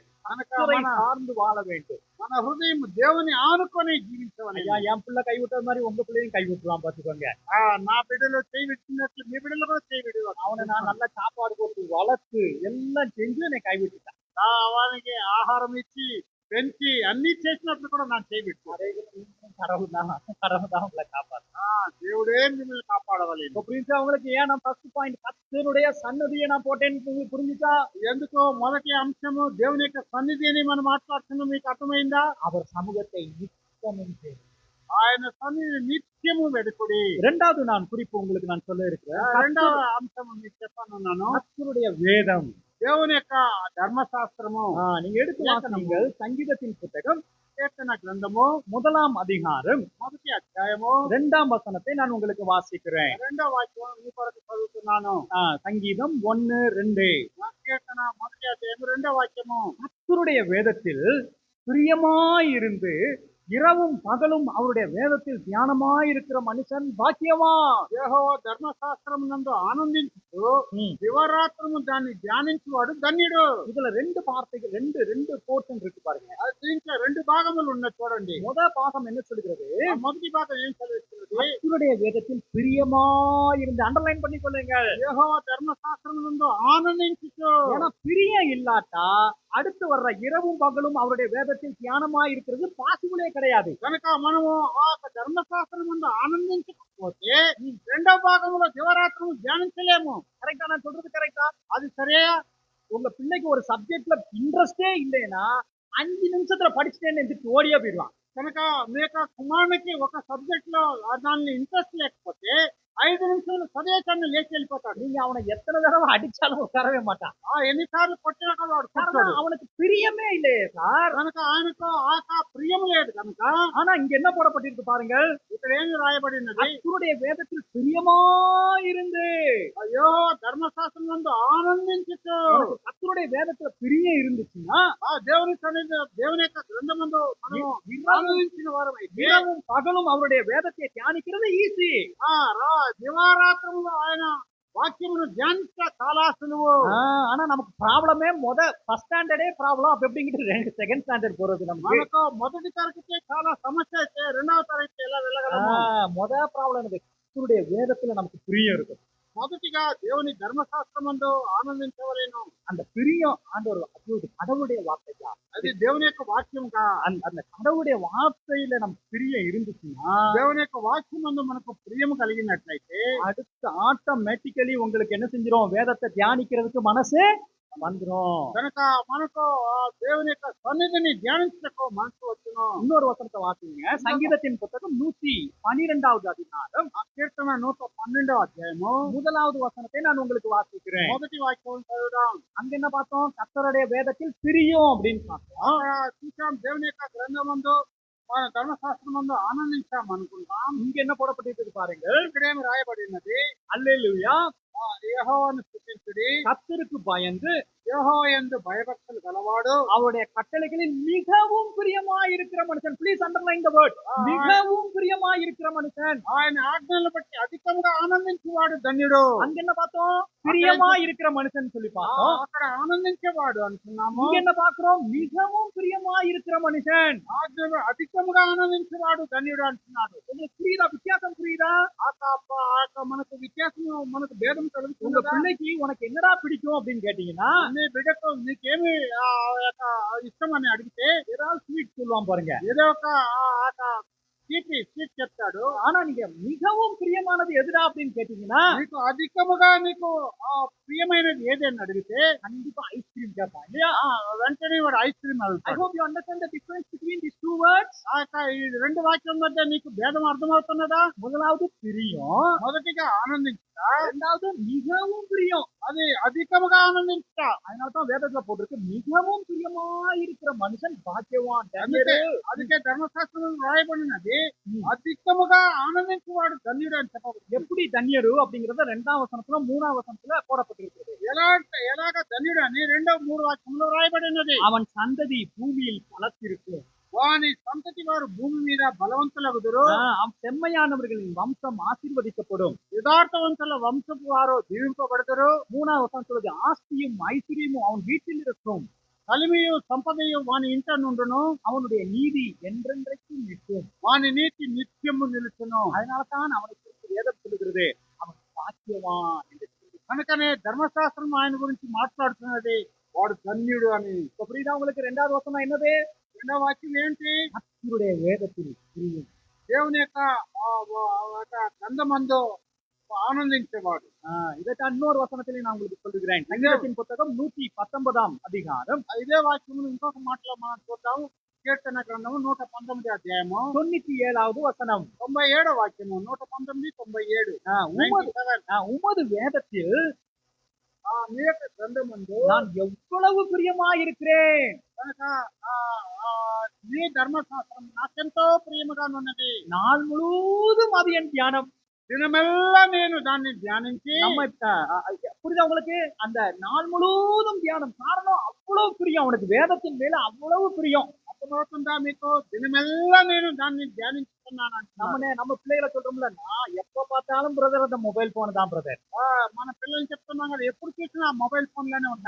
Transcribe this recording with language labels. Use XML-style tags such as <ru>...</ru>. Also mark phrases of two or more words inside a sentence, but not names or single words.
<te>కనుక</te> <ta>கர்த்தரை</ta> <te>మన</te> <ta>சார்ந்து வாழ வேண்டும்.</ta> <te>మన హృదయం దేవుని ఆనుకొని జీవించవని.</te> <ta>ஐயா என் பிள்ளை கைவிட்ட மாதிரி உங்க பிள்ளையும் கைவிட்டுலாம் பாத்துக்கோங்க.</ta> <te>నా బిడ్డలు చేయి విడిచినట్లు మీ బిడ్డలు కూడా చేయి విడివారు.</te> <ta>அவனை நான் நல்ல சாப்பாடு போட்டு வளர்த்து எல்லாம் செஞ்சு என்னை கைவிட்டுட்டான்.</ta> <te>వానికి ఆహారం ఇచ్చి పెంచి అన్ని చేసినప్పుడు కూడా నాకు చేయి విడిచారు.</te> <ta>கடவுள் தான் உங்களை காப்பாத்து.</ta> <te>దేవుడే మిమ్మల్ని కాపాడవాలి.</te> <ta>இப்போ புரிஞ்சா உங்களுக்கு ஏன் நான்</ta> <en>first point</en> <ta>கர்த்தருடைய சன்னதியை நான் போட்டேன்னு உங்களுக்கு புரிஞ்சுச்சா?</ta> <te>ఎందుకో మొదటి అంశము దేవుని యొక్క సన్నిధి అని మనం మాట్లాడుతున్నాం, మీకు అర్థమైందా?</te> <ta>அவர் சமூகத்தை நித்தமும் தேடு.</ta> <te>ఆయన సన్నిధి నిత్యము వెడుకుడి.</te> <ta>இரண்டாவது நான் குறிப்பு உங்களுக்கு நான் சொல்ல இருக்கிறேன்,</ta> <te>రెండవ అంశము మీకు చెప్పనున్నాను,</te> <ta>கர்த்தருடைய வேதம்.</ta> <te>దేవుని యొక్క ధర్మశాస్త్రము.</te> <ta>நீங்க எடுத்து வாசிங்கள் சங்கீதத்தின் புத்தகம்</ta> <te>కీర్తన గ్రంథము</te> <ta>1ஆம் அதிகாரம்</ta> <te>మొదటి అధ్యాయము</te> <ta>2ஆம் வசனத்தை நான் உங்களுக்கு வாசிக்கிறேன்.</ta> <te>రెండవ వాక్యం మీ కొరకు చదువుతున్నాను.</te> <ta>சங்கீதம் 1:2.</ta> <te>కీర్తన మొదటి అధ్యాయము రెండవ వాక్యము.</te> <ta>கர்த்தருடைய வேதத்தில் பிரியமாயிருந்து இரவும் பகலும் அவருடைய வேதத்தில் தியானமாயிருக்கிற மனுஷன் பாக்கியவான்.</ta> <te>యెహోవా ధర్మశాస్త్రము నందు ఆనందించుతూ దివారాత్రము దాన్ని ధ్యానించువాడు ధన్యుడు.</te> <ta>இதுல ரெண்டு வார்த்தைகள், ரெண்டு போர்ஷன் இருக்கு பாருங்க.</ta> <te>దీంట్లో రెండు భాగములు ఉన్నాయి చూడండి.</te> <ta>முதல் பாகம் என்ன சொல்கிறது?</ta> <te>మొదటి భాగం ఏం చదువుతున్నది?</te> <ta>கர்த்தருடைய வேதத்தில் பிரியமாயிருந்து, அண்டர்லைன் பண்ணி கொள்ளுங்க,</ta> <te>యెహోవా ధర్మశాస్త్రము నందు ఆనందించుతూ.</te> <ta>ஏன்னா பிரியம் இல்லாட்டா அடுத்து வர்ற இரவும் பகலும் அவருடைய வேதத்தில் தியானமாயிருக்கிறது பாசிபிளே கிடையாது.</ta> <te>కనుక మనము ఆ ధర్మశాస్త్రం నందు ఆనందించకపోతే రెండవ భాగంలో దివారాత్రము ధ్యానించలేము.</te> <ta>கரெக்டா நான் சொல்றது கரெக்டா?</ta> <te>అది సరే.</te> <ta>உங்க பிள்ளைக்கு ஒரு சப்ஜெக்ட்ல இன்ட்ரெஸ்டே இல்லைன்னா 5 நிமிஷத்துல படிச்சுட்டேன்னு எந்திரிச்சு ஓடியே போயிடுவான்.</ta> <te>కనుక మీ యొక్క కుమారునికి ఒక సబ్జెక్ట్ లో దాన్ని ఇంట్రెస్ట్ లేకపోతే 5 నిమిషాలు చదివేసాన్ని లేచి వెళ్ళిపోతాడు.</te> <ta>நீங்க அவனை எத்தனை தடவை அடிச்சாலும் உட்காரவே மாட்டான்.</ta> <te>ఎన్నిసార్లు కొట్టినా కూడా వాడు కూర్చోడు.</te> <ta>காரணம் அவனுக்கு பிரியமே இல்லையே சார்.</ta> <te>కనుక ఆయనకు ఆ ప్రియం లేదు. కనుక</te> <ta>ஆனா இங்க என்ன போடப்பட்டிருக்கு பாருங்கள்,</ta> <te>ఇక్కడ ఏమి రాయబడినది?</te> <ta>கர்த்தருடைய வேதத்தில் பிரியமாயிருந்து.</ta> <te>అయ్యో ధర్మశాస్త్రం నందు ఆనందించుతూ.</te> <ta>கர்த்தருடைய வேதத்துல பிரியம் இருந்துச்சுன்னா</ta> <te>ఆ దేవుని సన్నిధి, దేవుని యొక్క గ్రంథమందు మనము ఆనందించిన వారమైతే</te> <ta>இரவும் பகலும் அவருடைய வேதத்தை தியானிக்கிறது ஈஸி.</ta> <te>దివారాత్రములో ఆయన వాక్యమును ధ్యానించ చాలా సులువు.</te> <ta>ஆனா நமக்கு ப்ராப்ளமே</ta> <en>first standard</en> <ta>ப்ராப்ளம். அப்ப எப்படிங்கிட்டு</ta> <en>second standard</en> <ta>போறது நமக்கு.</ta> <te>మనకు మొదటి తరగతి చాలా సమస్య అయితే రెండవ తరగతి ఎలా వెళ్ళగలము?</te> <ta>ப்ராப்ளம் எனக்கு கர்த்தருடைய வேதத்துல நமக்கு பிரியம் இருக்கும்.</ta> <te>మొదటిగా దేవుని ధర్మశాస్త్రమందు ఆనందించవలేను.</te> <ta>அந்த பிரியம் ஆண்டவர் கடவுளுடைய வார்த்தையா,</ta> <te>అది దేవుని యొక్క వాక్యంగా.</te> <ta>அந்த கடவுளுடைய வார்த்தையில நமக்கு பிரியம் இருந்துச்சுன்னா</ta> <te>దేవుని యొక్క వాక్యమందు మనకు ప్రియము కలిగినట్లయితే</te> <ta>அடுத்து ஆட்டோமேட்டிக்கலி உங்களுக்கு என்ன செஞ்சிரும்? வேதத்தை தியானிக்கிறதுக்கு மனசு வந்துரும்.</ta> <te>కనుక మనకు ఆ దేవుని యొక్క సన్నిధిని ధ్యానించటకు మనసు వచ్చును.</te> <ta>இன்னொரு வசனத்தை வாசிங்க. சங்கீதத்தின் புத்தகம் 112வது அதிகாரம்</ta> <te>ఆ కీర్తన 112వ అధ్యాయము</te> <ta>முதலாவது வசனத்தை நான் உங்களுக்கு வாசிக்கிறேன்.</ta> <te>మొదటి వాక్యం చదువుదాం.</te> <ta>அங்க என்ன பார்த்தோம்? கர்த்தருடைய வேதத்தில் பிரியம் அப்படின்னு பார்த்தோம்.</ta> <te>అక్కడ చూసాం దేవుని యొక్క గ్రంథమందు మన ధర్మశాస్త్రమందు ఆనందించాం అనుకుంటాం.</te> <ta>இங்க என்ன போடப்பட்டிருக்கு பாருங்க.</ta> <te>ఇక్కడ ఏమి రాయబడినది?</te> <ta>அல்லேலூயா.</ta> <te>యెహోవాను స్తుతించుడి,</te> <ta>கர்த்தருக்கு பயந்து</ta> <te>యెహోవా యందు భయభక్తులు గలవాడు,</te> <ta>அவருடைய கட்டளைகளில் மிகவும் பிரியமாய் இருக்கிற மனுஷன்.</ta> <en>please underline the word.</en> <ta>மிகவும் பிரியமாய் இருக்கிற மனுஷன்.</ta> <te>ఆయన ఆజ్ఞలను బట్టి అధికంగా ఆనందించేవాడు ధన్యుడు.</te> <ta>அங்க என்ன பார்த்தோம்? பிரியமாய் இருக்கிற மனுஷன் சொல்லி பார்த்தோம்.</ta> <te>అక్కడ ఆనందించేవాడు అనుకున్నాము.</te> <ta>இங்க என்ன பார்க்கிறோம்? மிகவும் பிரியமாய் இருக்கிற மனுஷன்.</ta> <te>ఆజ్ఞలు అధికంగా ఆనందించేవాడు ధన్యుడు అంటున్నాడు.</te> <ta>உங்களுக்கு புரியுதா? வித்தியாசம் புரியுதா?</ta> <te>మనకు వ్యత్యాసం, మనకు భేదం</te> <ta>உங்க</ta> <te>కలుగుతుందా?</te> <ta>பிள்ளைக்கு உனக்கு என்னடா பிடிக்கும் அப்படின்னு கேட்டீங்கன்னா</ta> <te>నీ బిడ్డకు నీకేమి ఇష్టం అని అడిగితే</te> <ta>ஏதாவது ஸ்வீட் சொல்லுவான் பாருங்க.</ta> <te>ఏదో ఒక స్వీట్ చెప్తాడు.</te> <ta>ஆனா நீங்க మిகவும் பிரியமானது எதுடா அப்படின்னு கேட்டீங்கன்னா</ta> <te>నీకు అధికముగా నీకు ప్రియమైనది ఏదని అడిగితే</te> <ta>கண்டிப்பா ஐஸ்கிரீம் கேட்பான் இல்லையா?</ta> <te>వెంటనే వాడు ఐస్ క్రీమ్</te> <en>I</en> <te>అడుగుతాడు.</te> <en>hope you understand the difference between these two words.</en> <te>ఈ రెండు వాక్యం మధ్య నీకు భేదం అర్థమవుతున్నదా?</te> <ta>முதலாவது பிரியம்,</ta> <te>మొదటిగా ఆనందించుట,</te> <ta>இரண்டாவது மிகவும் பிரியம்.</ta> <te>అది అధికముగా ఆనందించుట.</te> <ta>அதனாலதான் வேதத்துல போட்டிருக்கு மிகவும் பிரியமாய் இருக்கிற மனுஷன் பாக்கியவான்.</ta> <te>అందుకే ధర్మశాస్త్రం రాయబడినది అధికముగా ఆనందించేవాడు ధన్యుడు అని చెప్పబడింది.</te> <ta>எப்படி தன்யரு அப்படிங்கறத 2ஆம் வசனத்துல 3ஆம் வசனத்துல போடப்பட்டிருக்கு.</ta> <te>ఎలాగ ధన్యుడు అని 2-3 వాక్యంలో రాయబడినది.</te> <ta>அவன் சந்ததி பூமியில் பலத்திருக்கும்.</ta> <te>వాని సంతతి వారు భూమి మీద బలవంతులగుదురు.</te> <ta>செம்மையானவர்களின் வம்சம் ஆசீர்வதிக்கப்படும்.</ta> <te>యథార్థవంతుల వంశపు వారు దీవింపబడతారు.</te> <ta>3ஆம் வசனம் சொல்லுது ஆஸ்தியும் ஐஸ்வர்யமும் அவன் வீட்டில் இருக்கும்.</ta> <te>కలిమియు సంపదయు వాని ఇంట నుండును.</te> <ta>அவனுடைய நீதி என்றென்றைக்கும் நிற்கும்.</ta> <te>వాని నీతి నిత్యము నిలుచును.</te> <ta>அதனால்தான் அவனை குறித்து வேதம் சொல்லுகிறது அவன் பாக்கியவான் என்று சொல்லி.</ta> <te>కనుకనే ధర్మశాస్త్రం ఆయన గురించి మాట్లాడుతున్నది వాడు ధన్యుడు అని.</te> <ta>இப்ப புரியுதா உங்களுக்கு? 2வது வசனம் என்னது?</ta> <te>రెండవ వాక్యం ఏంటి?</te> <ta>கர்த்தருடைய வேதத்தில் பிரியம்.</ta> <te>దేవుని యొక్క గ్రంథమందు ఆనందించేవాడు.</te> <ta>இதைத்தான் இன்னொரு வசனத்திலே நான் உங்களுக்கு சொல்லுகிறேன். சங்கீதத்தின் புத்தகம் 119ஆம் அதிகாரம்</ta> <te>ఇదే వాక్యము ఇంకొక మాటలో మనం చూద్దాం. కీర్తన గ్రంథము 119 అధ్యాయము</te> <ta>97வது வசனம்.</ta> <te>97 వాక్యము 119, 97.</te> <ta>உமது வேதத்தில்</ta> <te>మీ యొక్క గ్రంథమందు</te> <ta>நான் எவ்வளவு பிரியமாயிருக்கிறேன்.</ta> <te>కనుక నీ ధర్మశాస్త్రం నాకెంతో ప్రియముగా ఉన్నది.</te> <ta>நாள் முழுவதும் அது என் தியானம்.</ta> <te>దినమెల్లా నేను దాన్ని ధ్యానించి.</te> <ta>நம்ம புரியுதா உங்களுக்கு? அந்த நாள் முழுவதும் தியானம். காரணம் அவ்வளவு பிரியம் அவனுக்கு வேதத்தின் மேல அவ்வளவு பிரியம்.</ta> <te>అర్థమవుతుందా మీకు? దినమెల్లా నేను దాన్ని ధ్యానించుకున్నాను.</te> <ta>நம்ம பிள்ளைகளை சொல்றோம்ல, நான் எப்ப பார்த்தாலும் பிரதர் அந்த</ta> <en>mobile phone</en> <ta>தான் பிரதர்.</ta> <te>మన పిల్లలు చెప్తున్నాం కదా, ఎప్పుడు చూసినా</te> <en>mobile phone</en> <te>లోనే ఉంటారు.</te>